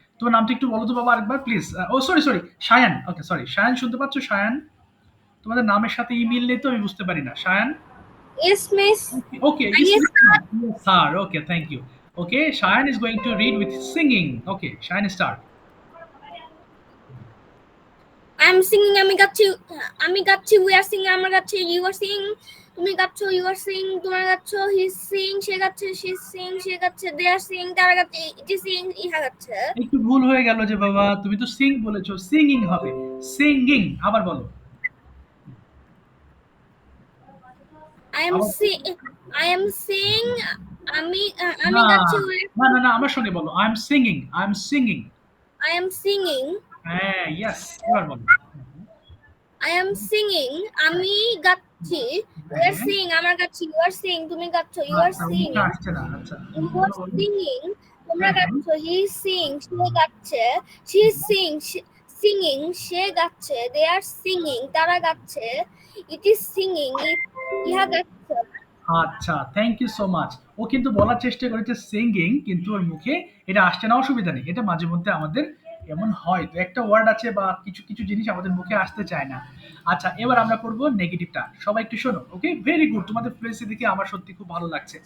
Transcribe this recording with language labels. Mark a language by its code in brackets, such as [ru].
[bn] তোমার নামটা একটু বলো তো বাবা আরেকবার please. O sorry sorry, Shayan, okay sorry, Shayan শুনতে পাচ্ছ? শায়ান, তোমাদের নামের সাথে ইমেল নেই তো আমি বুঝতে পারি না। Shayan, [en] Yes, miss. okay, Yes, sir, okay, thank you. Okay, Shayan is going to read with singing. Okay, Shayan, start. I'm singing, [bn] আমি গাচ্ছি, [en] we are singing, [bn] আমরা গাচ্ছি, [en] you are singing, [bn] তুমি গাচ্ছো, [en] you are singing, [bn] তোমরা গাচ্ছো, [en] he is singing, [bn] সে গাচ্ছে, [en] she is singing, সে গাচ্ছে, they are singing, [bn] তারা গাচ্ছে, [en] it is singing, [bn] ইহা গাচ্ছে। একটু ভুল হয়ে গেল যে বাবা, তুমি তো সিং বলেছো, সিঙ্গিং হবে, সিঙ্গিং, আবার বলো। [en] I am singing, আমি [bn] না গাচ্ছি, না না না, আমার সঙ্গে বলো, [en] I am singing, I am singing. I am singing, [bn] হ্যাঁ, ইয়েস, এবার বলো। [en] I am singing, [bn] আমি গাচ্ছি, [en] we are singing, [bn] আমরা গাচ্ছি, [en] you are singing, [bn] তুমি গাচ্ছো, [en] you are singing, [bn] আসছে না, আচ্ছা [en] you are singing, [bn] তোমরা গাচ্ছো, [en] he is singing, [bn] সে গাচ্ছে, [en] she is singing, সে গাচ্ছে, they are singing, [bn] তারা গাচ্ছে, [en] it is singing, [bn] ইহা গাচ্ছে। [en] আচ্ছা, thank you so much. [bn] ও কিন্তু বলার চেষ্টা করেছে সিঙ্গিং, কিন্তু ওর মুখে এটা আসছে না, অসুবিধা নেই, এটা মাঝে মধ্যে আমাদের এমন হয়, তো একটা ওয়ার্ড আছে বা কিছু কিছু জিনিস আমাদের মুখে আসতে চায় না। আচ্ছা, এবার আমরা পড়বো নেগেটিভটা, সবাই একটু শোনো। ওকে, ভেরি গুড, তোমাদের ফ্লুয়েন্সি দেখে আমার সত্যি খুব ভালো লাগছে।